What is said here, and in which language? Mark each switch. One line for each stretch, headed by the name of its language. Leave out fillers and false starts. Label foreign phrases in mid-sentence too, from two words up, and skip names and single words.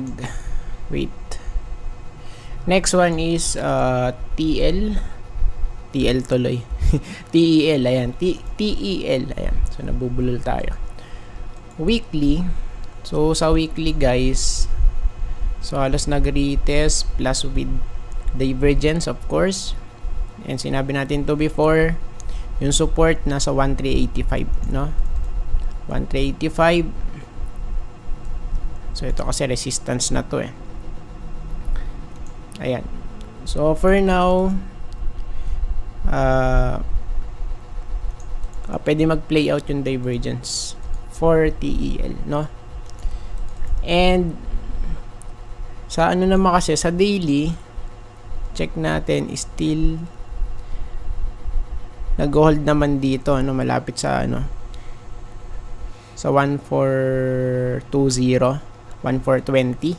English: Wait, next one is TL tuloy.
Filipino: TEL, ayan. TEL, ayan. So nabubulol tayo. Weekly. So sa weekly guys, so halos nag-retest
English: plus with divergence of course.
Filipino: And sinabi natin to before, yung support nasa 1385, no? 1385. So ito kasi resistance na to Ayan.
English: So for now,
Filipino: pwede mag-play out yung divergence for TEL, no? And sa ano naman kasi sa daily, check natin, still nag-hold naman dito, ano, malapit sa ano, sa 1420, 1420.